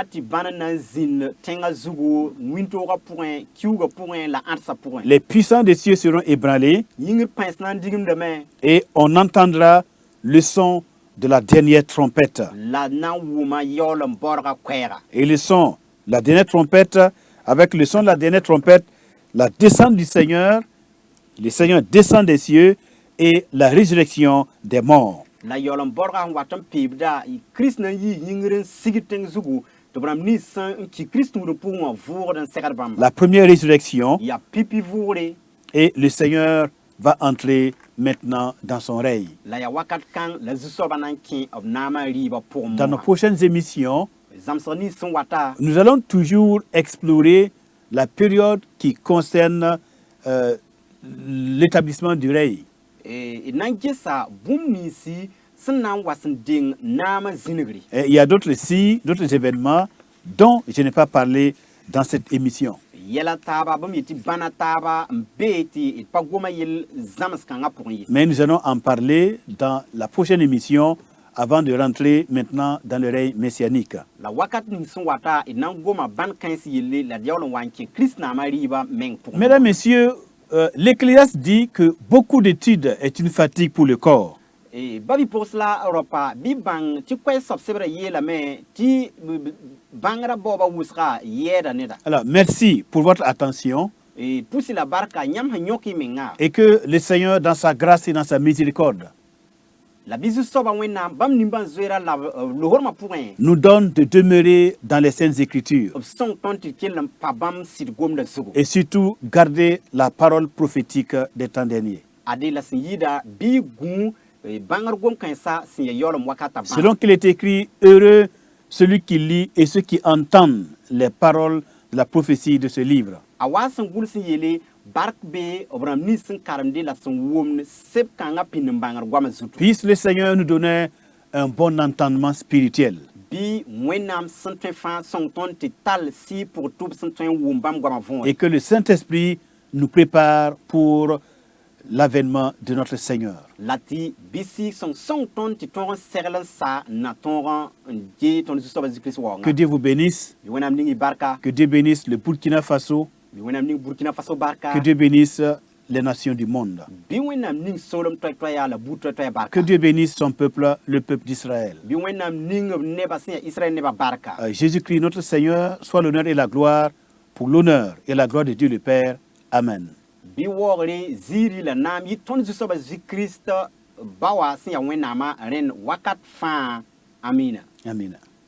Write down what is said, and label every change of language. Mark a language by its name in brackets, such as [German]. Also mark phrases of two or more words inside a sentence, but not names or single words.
[French] Les puissants des cieux seront ébranlés et on entendra le son de la dernière trompette. Et le son, la dernière trompette, avec le son de la dernière trompette, la descente du Seigneur, le Seigneur descend des cieux et la résurrection des morts. [Mossi] La yolom borga watam pibda Christ na yi yingren sigiteng zugu tɩ b rãmb nins n ki Kirist tũudum pʋgẽ wã vʋʋgd n segd bãmba. [French] La première résurrection, [Mossi] Ya pipi vʋʋgre [French] et le Seigneur va entrer maintenant dans son règne. [Mossi] la ya wakat kãng la zu-soabã na n kẽ b naamã rɩɩbã pʋgẽ [French] Dans nos moa. prochaines émissions, [Mossi] Zãmsg nins sẽn wata [French] nous allons toujours explorer la période qui concerne l'établissement du règne. [Mossi] d na n gesa bũmb ninsi sẽn na n wa sẽn deng naamã zĩnegre. [French] Et il y a d'autres signes, d'autres événements dont je n'ai pas parlé dans cette émission. [Mossi] Yɛla taaba bãmb yetɩ bãna taaba n bee tɩ d pa goma yell zãms-kãngã pʋgẽ ye. [French] Mais nous allons en parler dans la prochaine émission avant de rentrer maintenant dans le règne messianique. [Mossi] La wakat ning sẽn wata d na n goma bãn kãens yelle la d yaool n wa n kẽ Kirist naamã rɩɩbã meng pʋgẽ. [French] Mesdames, Messieurs, l'Ecclésiaste dit que beaucoup d'études est une fatigue pour le corps. [Mossi] Babi pʋgs la ropa bɩ bãng tɩ koɛɛg-soab sebrã yeelame tɩ bãngrã baooba wʋsga yɛɛda neda. [French] Alors, merci pour votre attention [Mossi] Pusi la barka yãmb sẽn yõk y menga [French] et que le Seigneur, dans sa grâce et dans sa miséricorde, [Mossi] la bɩ zu-soabã wẽnnaam bãmb nimbãn zoeera la lohrmã pʋgẽ [French] nous donne de demeurer dans les Saintes Écritures [Mossi] b sõng tõnd tɩ d kell n pa bãmb sɩd gomda zugu. [French] et surtout garder la parole prophétique des temps derniers. [Mossi] Ade la sẽn yɩɩda bɩ gũ bãngr gom-kãensa sẽn ya yaoolem wakata bãmb. [French] Selon qu'il est écrit, heureux celui qui lit et ceux qui entendent les paroles de la prophétie de ce livre. [Mossi] A wa sẽn gʋls n yeele bark bee b rãmb nins sẽn karemde la sẽn wʋmd seb-kãngã pĩnd n bãngr goamã zutu. [French] Puisse le Seigneur nous donner un bon entendement spirituel [Mossi] Bɩ wẽnnaam sẽn tõe fãa sõng tõnd tɩ tall sɩ pʋg tʋb sẽn tõe n wʋm bãmb goamã vũẽ. [French] et que le Saint-Esprit nous prépare pour l'avènement de notre Seigneur. [Mossi] La tɩ bɩ sẽn sõng tõnd tɩ tõog n segl n sa n na tõog n gee tõnd zu-soabã Zu-Kirist waoongã. [French] Que Dieu vous bénisse, [Mossi] Bɩ wẽnnaam ning y barka, [French] que Dieu bénisse le Burkina Faso, [Mossi] bɩ wẽnnaam ning Burkina Faso barka, [French] que Dieu bénisse les nations du monde, [Mossi] bɩ wẽnnaam ning soolem toɛ-toɛya la buud toɛ-toɛya barka, [French] que Dieu bénisse son peuple, le peuple d'Israël. [Mossi] bɩ wẽnnaam ning b nebã sẽn ya Israël nebã barka. [French] Jésus-Christ, notre Seigneur, soit l'honneur et la gloire pour l'honneur et la gloire de Dieu le Père. Amen. [Mossi] Bɩ waoogre ziiri la naam yɩ tõnd zu-soabã Zu-Kirist ba wa sẽn ya wẽnnaamã rẽnd wakat fãa. Amina. Amen.